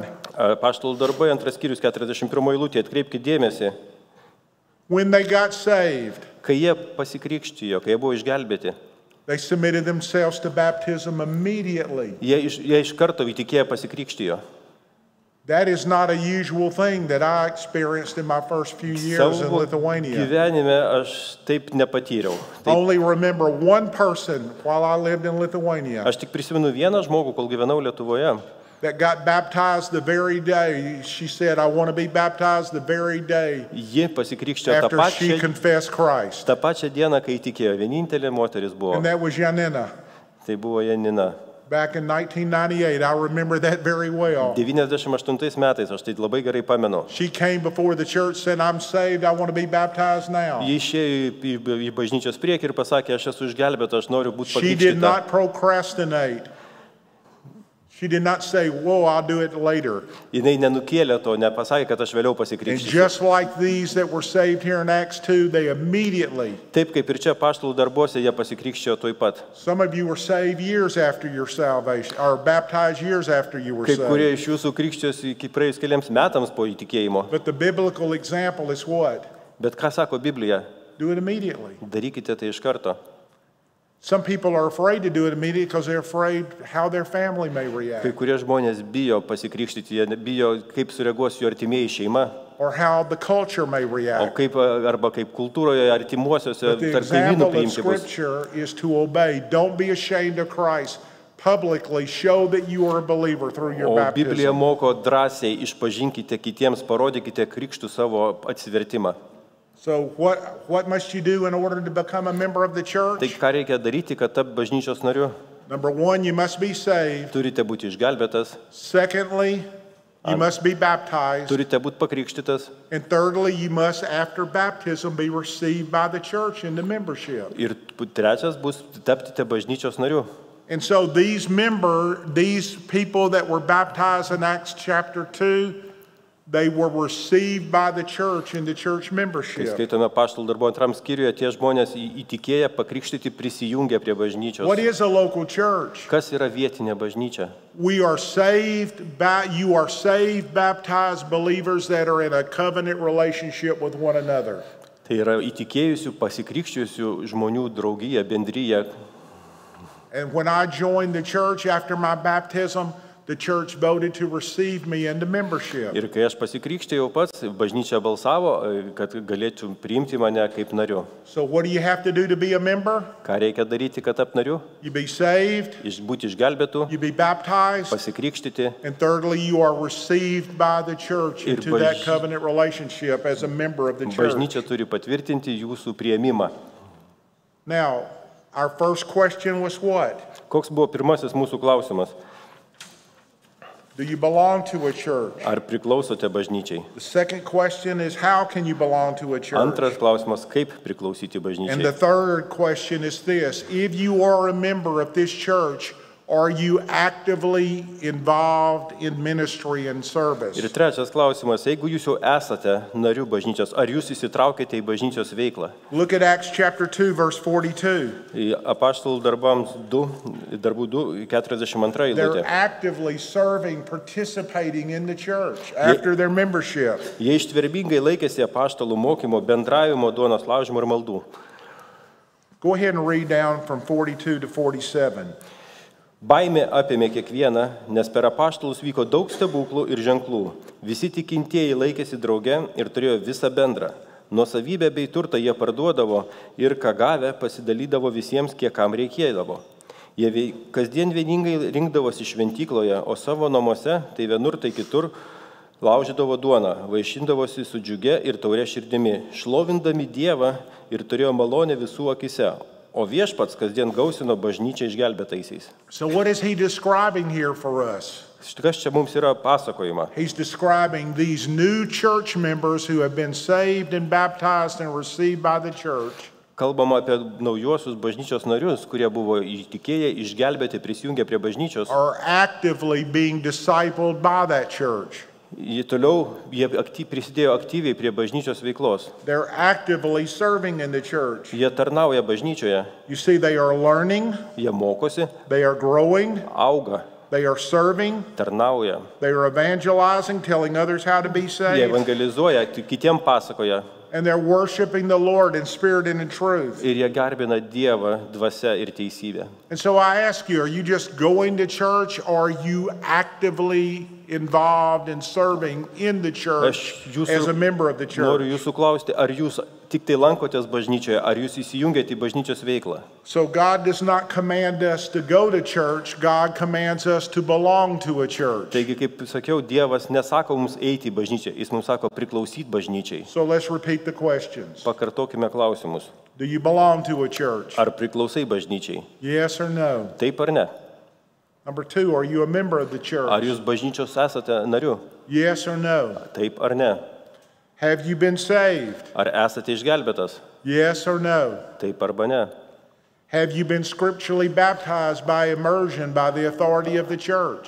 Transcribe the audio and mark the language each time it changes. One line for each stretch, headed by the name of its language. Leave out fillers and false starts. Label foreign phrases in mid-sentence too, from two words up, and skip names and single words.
Lithuanian: Apaštalų darbai, antras skyrius, 41 eilutė, atkreipkite dėmesį.
English: when they got saved,
Lithuanian: Kai jie pasikrikštijo, kai jie buvo išgelbėti,
English: they submitted themselves to baptism immediately.
Lithuanian: jie iš karto įtikėję pasikrikštijo.
English: That is not a usual thing that I experienced in my first few years in
Lithuanian: Savo
English: Lithuania.
Lithuanian: gyvenime aš taip nepatyriau.
English: I only remember one person while I lived in Lithuania
Lithuanian: Aš tik prisimenu vieną žmogų, kol gyvenau Lietuvoje,
English: that got baptized the very day. She said, I want to be baptized the very day
Lithuanian: ji pasikrikštijo
English: after she confessed Christ.
Lithuanian: tą pačią dieną, kai įtikėjo. Vienintelė moteris buvo.
English: And that was Janina.
Lithuanian: Tai buvo Janina.
English: Back in 1998, I remember that very well.
Lithuanian: 98 metais, aš tai labai gerai pamenu.
English: She came before the church, said, I'm saved, I want to be baptized now.
Lithuanian: Ji išėjo į bažnyčios priekį ir pasakė, aš esu išgelbėta, aš noriu būti
English: She did
Lithuanian: pakrikštyta.
English: not procrastinate. She did not say, whoa, I'll do it later.
Lithuanian: Jinai nenukėlė to, nepasakė, kad aš vėliau
English: And
Lithuanian: pasikrikštysiu.
English: just like these that were saved here in Acts 2, they immediately,
Lithuanian: Taip kaip ir čia apaštalų darbuose jie pasikrikščiojo tuoj pat.
English: some of you were saved years after your salvation, or baptized years after you were
Lithuanian: Kai kurie
English: saved.
Lithuanian: iš jūsų krikščiojosi iki praėjus keliams metams po įtikėjimo.
English: But the biblical example is what?
Lithuanian: Bet ką sako Biblija?
English: Do it immediately.
Lithuanian: Darykite tai iš karto.
English: Some people are afraid to do it immediately because they're afraid how their family may
Lithuanian: Kai
English: react
Lithuanian: kurie žmonės bijo pasikrikštyti, jie bijo, kaip sureaguos jų artimieji šeima,
English: or how the culture may
Lithuanian: o
English: react.
Lithuanian: kaip, arba kaip kultūroje artimuosiuose
English: But the
Lithuanian: tarp kaimynų
English: example of
Lithuanian: priimti bus.
English: Scripture is to obey. Don't be ashamed of Christ. Publicly show that you are a believer through your
Lithuanian: O Biblija
English: baptism.
Lithuanian: moko drąsiai, išpažinkite kitiems, parodykite krikštų savo atsivertimą.
English: So what must you do in order to become a member of the
Lithuanian: Tai
English: church?
Lithuanian: ką reikia daryti, kad tapti bažnyčios nariu?
English: Number one, you must be saved.
Lithuanian: Turite būti išgelbėtas,
English: Secondly, you must be baptized.
Lithuanian: turite būti pakrikštytas
English: And thirdly, you must, after baptism, be received by the church into membership.
Lithuanian: ir trečias bus taptite bažnyčios nariu.
English: And so these people that were baptized in Acts chapter 2, they were received by the church into church
Lithuanian: Kai
English: membership.
Lithuanian: skaitome apaštalų darbo antram skyriuje, tie žmonės įtikėję pakrikštyti prisijungia prie bažnyčios.
English: What is a local church?
Lithuanian: Kas yra vietinė bažnyčia?
English: You are saved, baptized believers that are in a covenant relationship with one another.
Lithuanian: Tai yra įtikėjusių, pasikrikščiusių žmonių draugija, bendryja.
English: And when I joined the church after my baptism, the church voted to receive me into membership.
Lithuanian: Ir kai aš pasikrikštėjau pats, bažnyčia balsavo, kad galėčiau priimti mane kaip nariu.
English: So what do you have to do to be a member?
Lithuanian: Ką reikia daryti, kad tapti nariu?
English: You be saved,
Lithuanian: Būti išgelbėtų,
English: you be baptized,
Lithuanian: pasikrikštyti
English: and thirdly, you are received by the church
Lithuanian: Ir
English: into that covenant relationship as a member of the church.
Lithuanian: bažnyčia turi patvirtinti jūsų priėmimą.
English: Now, our first question was what?
Lithuanian: Koks buvo pirmasis mūsų klausimas?
English: Do you belong to a church?
Lithuanian: Ar priklausote bažnyčiai?
English: The second question is how can you belong to a church?
Lithuanian: Antras klausimas, kaip priklausyti
English: And the
Lithuanian: bažnyčiai?
English: third question is this: if you are a member of this church, are you actively involved in ministry and service?
Lithuanian: Ir trečias klausimas, jeigu jūs jau esate narių bažnyčios, ar jūs įsitraukėte į bažnyčios veiklą?
English: Look at Acts chapter 2, verse 42.
Lithuanian: Į apaštalų darbų 2, 42
English: They're
Lithuanian: eilutė.
English: actively serving, participating in the church after their membership.
Lithuanian: Jie ištvermingai laikėsi apaštalų mokymo, bendravimo, duonos laužimo ir maldų.
English: Go ahead and read down from 42 to 47.
Lithuanian: Baimė apėmė kiekvieną, nes per apaštalus vyko daug stebuklų ir ženklų. Visi tikintieji laikėsi drauge ir turėjo visą bendrą. Nuosavybę bei turtą jie parduodavo ir ką gavę pasidalydavo visiems, kiek kam reikėdavo. Jie kasdien vieningai rinkdavosi šventykloje, o savo namuose, tai vienur, tai kitur, laužydavo duoną, vaišindavosi su džiuge ir taure širdimi, šlovindami Dievą ir turėjo malonę visų akise. O viešpats kasdien gausino bažnyčią išgelbėtaisiais.
English: So what is he describing here for us?
Lithuanian: Kas čia mums yra pasakojama?
English: He's describing these new church members who have been saved and baptized and received by the church.
Lithuanian: Kalbama apie naujuosius bažnyčios narius, kurie buvo įtikėję, išgelbėti, prisijungę prie bažnyčios.
English: Are actively being discipled by that church.
Lithuanian: Jie prisidėjo aktyviai prie bažnyčios veiklos.
English: They're actively serving in the church.
Lithuanian: Jie tarnauja bažnyčioje,
English: You see, they are learning,
Lithuanian: jie mokosi,
English: they are growing,
Lithuanian: auga,
English: they are serving,
Lithuanian: tarnauja.
English: they are evangelizing, telling others how to be
Lithuanian: Jie
English: saved,
Lithuanian: evangelizuoja, kitiem pasakoja
English: and they're worshiping the Lord in spirit and in truth.
Lithuanian: ir jie garbina Dievą dvasia ir teisybė.
English: And so I ask you, are you just going to church, or are you actively involved in serving in the church as a member of the
Lithuanian: Noriu
English: church?
Lithuanian: jūsų klausti, ar jūs tik tai lankotės bažnyčioje, ar jūs įsijungiate į bažnyčios veiklą?
English: So God does not command us to go to church, God commands us to belong to a church.
Lithuanian: Taigi, kaip sakiau, Dievas nesako mums eiti į bažnyčią, jis mums sako priklausyti bažnyčiai.
English: So let's repeat the questions.
Lithuanian: Pakartokime klausimus.
English: Do you belong to a church?
Lithuanian: Ar priklausai bažnyčiai?
English: Yes or no?
Lithuanian: Taip ar ne?
English: Number two, are you a member of the
Lithuanian: Ar
English: church?
Lithuanian: jūs bažnyčios esate nariu?
English: Yes or no?
Lithuanian: Taip ar ne?
English: Have you been saved?
Lithuanian: Ar esate išgelbėtas?
English: Yes or no?
Lithuanian: Taip arba ne?
English: Have you been scripturally baptized by immersion by the authority of the church?